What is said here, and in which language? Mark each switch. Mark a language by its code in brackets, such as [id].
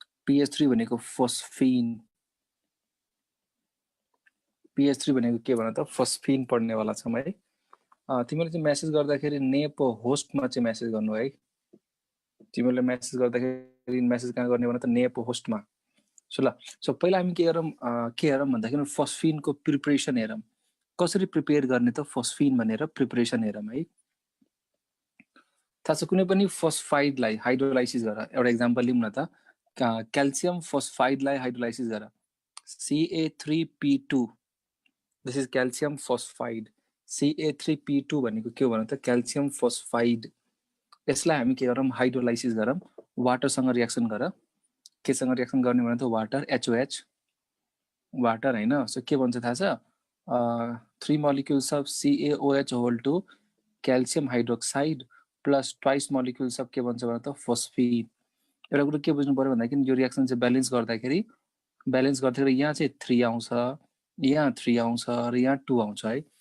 [ne] PH3 भनेको phosphine. PH3 भनेको के भन त, फोस्फिन पढ्नेवाला छौँ है। तिमीले चाहिँ मेसेज गर्दाखेरि नेप होस्टमा चाहिँ मेसेज गर्नु है। तिमीले मेसेज गर्दाखेरि मेसेज कहाँ गर्ने भन त, नेप होस्टमा। सो ल, सो पहिला हामी के हेरौँ भन्दाखेरि फोस्फिनको प्रिपरेसन हेरौँ। कसरी प्रिपेयर गर्ने त फोस्फिन भनेर प्रिपरेसन हेरौँ है। थाहा छ, कुनै पनि फोस्फाइडलाई हाइड्रोलाइसिस गर। एउटा इक्जाम्पल लिउँ न त, क्याल्सियम फोस्फाइडलाई हाइड्रोलाइसिस गर, Ca3P2। [en] This is calcium phosphide. Ca3P2 [ne] भनेको के हो भन त, [en] Calcium phosphide. [ne] यसलाई हामी के गरौँ, हाइड्रोलाइसिस गरौँ। वाटरसँग रियाक्सन गर। केसँग रियाक्सन गर्ने भने त वाटर, HOH वाटर हैन। [en] so [ne] के भन्छ थाहा छ, [en] 3 molecules of CaOH whole to calcium hydroxide plus twice molecules of [ne] के भन्छ भने त [en] Phosphine. [ne] एउटा कुरो के बुझ्नु पर्यो भन्दाखेरि यो रियाक्सन चाहिँ ब्यालेन्स गर्दाखेरि यहाँ चाहिँ 3 आउँछ, यहाँ 3 आउँछ र यहाँ 2 आउँछ है।